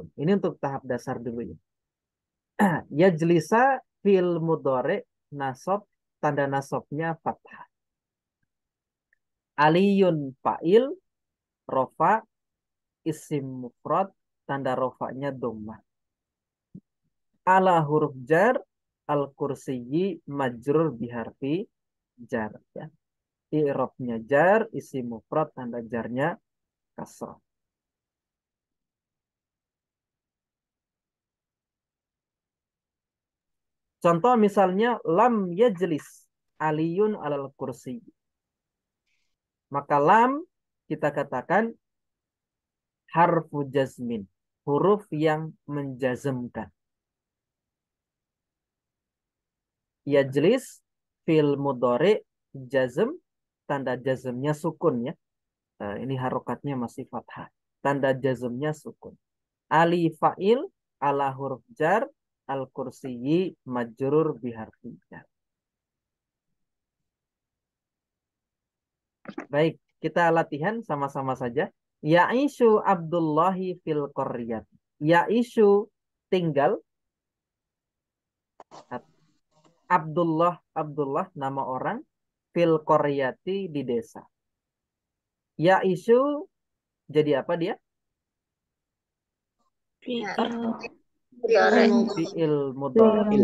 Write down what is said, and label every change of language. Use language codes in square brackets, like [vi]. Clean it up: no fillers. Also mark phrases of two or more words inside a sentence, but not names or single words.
[id] Ini untuk tahap dasar dulu ya. [ar] يجلسَ فعل مضارع نصب, [id] tanda nasabnya fathah. [ar] عليٌّ فاعل، رفع، اسم مفرد, [id] tanda rofanya dhammah. [ar] على حرف جر، الكرسيِّ مجرور بحرف جر. [id] Ya. I'rabnya jar, [ar] اسم مفرد, [id] tanda jarnya kasrah. Contoh misalnya [ar] لم يجلس عليٌّ على الكرسي. [id] Maka lam kita katakan [ar] حرف جزم, [id] huruf yang menjazmkan. [ar] يجلس فعل مضارع جزم, [id] tanda jazmnya sukun ya. Ini harokatnya masih fathah. Tanda jazmnya sukun. [ar] علي فاعل على حرف جر الكرسي مجرور بحرف جر. [id] Baik, kita latihan sama-sama saja. [ar] يعيش عبدُ الله في القرية. [id] Ya'ishu tinggal. Abdullah nama orang, [ar] في القرية [id] di desa. Ya'ishu jadi apa dia? [ar] فعل مضارع.